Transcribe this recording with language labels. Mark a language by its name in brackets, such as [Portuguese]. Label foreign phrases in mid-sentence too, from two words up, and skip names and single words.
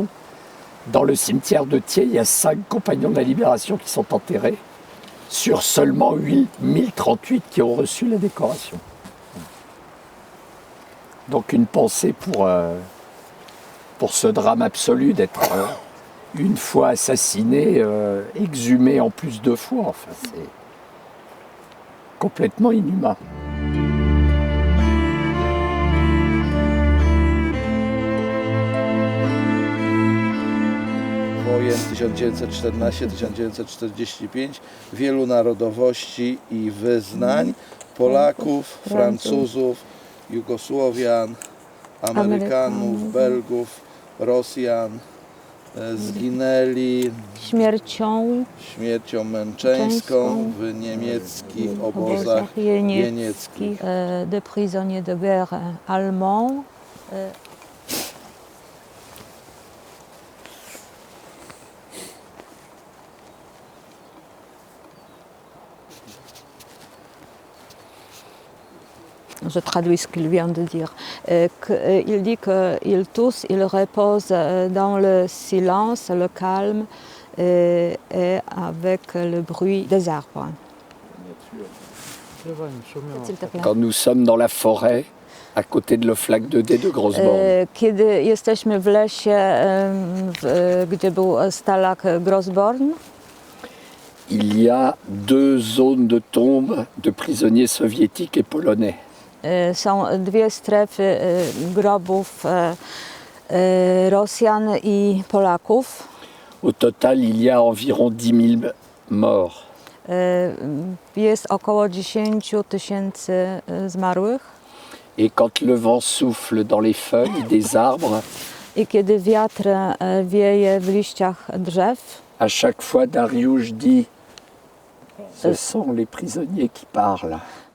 [French] Dans le cimetière de Thiers, il y a 5 compagnons de la Libération qui sont enterrés, sur seulement 1038 qui ont reçu la décoration. Donc une pensée pour ce drame absolu d'être une fois assassiné, exhumé en plus 2 fois. Enfin, c'est complètement inhumain. [Polish] Wojen 1914-1945, wielu narodowości i wyznań, Polaków, Francuzów, Jugosłowian, Amerykanów, Belgów, Rosjan zginęli śmiercią męczeńską w niemieckich obozach jenieckich. [French] De prisonniers de guerre allemands. Je traduis ce qu'il vient de dire. Il dit qu'ils tous, ils reposent dans le silence, le calme et avec le bruit des arbres. Quand nous sommes dans la forêt, à côté de l'Oflag 2D de Grosborn, [Polish] Kiedy jesteśmy w lesie, gdzie był Stalag Grosborn, [French] il y a 2 zones de tombe de prisonniers soviétiques et polonais. [Polish] są 2 strefy grobów Rosjan i Polaków. [French] Au total, il y a environ 10 000 morts. [Polish] Jest około 10 000 zmarłych. [French] Et quand le vent souffle dans les feuilles des arbres, [Polish] I kiedy wiatr wieje w liściach drzew, [French] à chaque fois Dariusz dit « Ce sont les prisonniers qui parlent ».